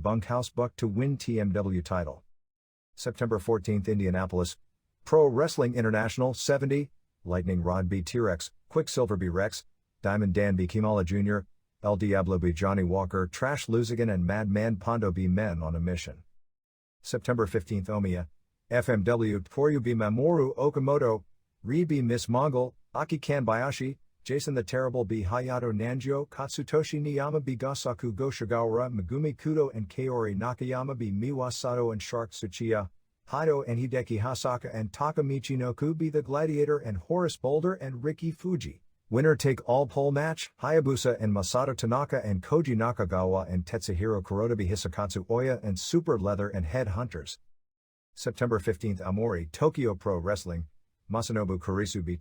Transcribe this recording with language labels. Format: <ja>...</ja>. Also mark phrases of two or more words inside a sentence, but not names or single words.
<en>Bunkhouse Buck to win TMW title. September 14th Indianapolis, Pro Wrestling International 70, Lightning Rod B. T-Rex, Quicksilver B. Rex, Diamond Dan B. Kimala Jr., El Diablo B. Johnny Walker, Trash Luzigan and Madman Pondo B. Men on a Mission. September 15th Omiya, FMW Toryu B. Mamoru Okamoto, Ri B. Miss Mongol, Aki Kanbayashi, Jason the Terrible B. Hayato Nanjo, Katsutoshi Niyama B. Gasaku Goshigawara, Megumi Kudo and Kaori Nakayama B. Miwasato and Shark Tsuchiya, Haido and Hideki Hasaka and Takamichi Noku B. The Gladiator and Horace Boulder and Ricky Fuji. Winner take all pole match, Hayabusa and Masato Tanaka and Koji Nakagawa and Tetsuhiro Kuroda B. Hisakatsu Oya and Super Leather and Head Hunters. September 15th Amori Tokyo Pro Wrestling, Masanobu Kurisu B.</en>